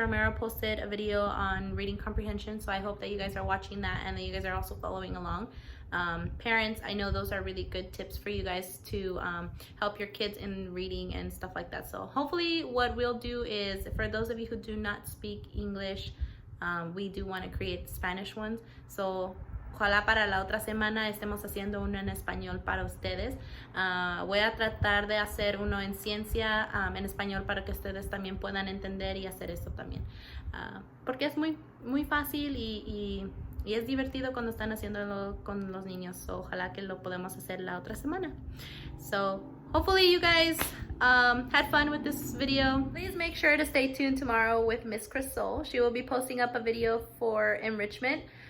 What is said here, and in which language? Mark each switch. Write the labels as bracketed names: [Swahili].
[English] Romero posted a video on reading comprehension, so I hope that you guys are watching that and that you guys are also following along. Parents, I know those are really good tips for you guys to help your kids in reading and stuff like that. So hopefully what we'll do is, for those of you who do not speak English, we do want to create Spanish ones. [Spanish] So ojalá para la otra semana estemos haciendo uno en español para ustedes. Voy a tratar de hacer uno en ciencia en español para que ustedes también puedan entender y hacer esto también. Porque es muy fácil y es divertido cuando están haciéndolo con los niños. So, ojalá que lo podamos hacer la otra semana. [English] So hopefully you guys had fun with this video. Please make sure to stay tuned tomorrow with Miss Crystal. She will be posting up a video for enrichment.